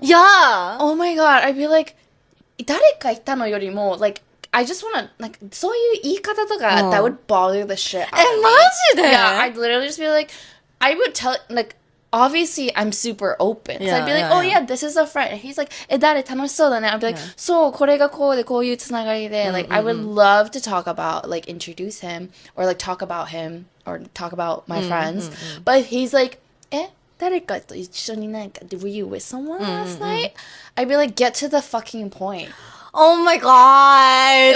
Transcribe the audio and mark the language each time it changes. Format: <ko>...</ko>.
<en>Yeah. Oh my god, I'd be like,</en> <ja>誰かいたのよりも,</ja> <en>like, I just wanna, like,</en> <ja>そういう言い方とか,</ja> <en>that would bother the shit out of me.</en> <ja>マジで?</ja> <en>Yeah, I'd literally just be like, I would tell, like, obviously I'm super open. So I'd be like, oh yeah, this is a friend. And he's like,</en> <ja>誰楽しそうだね.</ja> <en>I'd be like,</en> <ja>そう、これがこうでこういうつながりで.</ja> <en>Like, I would love to talk about, like, introduce him, or like talk about him, or talk about my friends. But if he's like,</en> <ja>誰かと一緒になんか,</ja> <en>were you with someone last night? I'd be like, get to the fucking point. Oh my god.</en>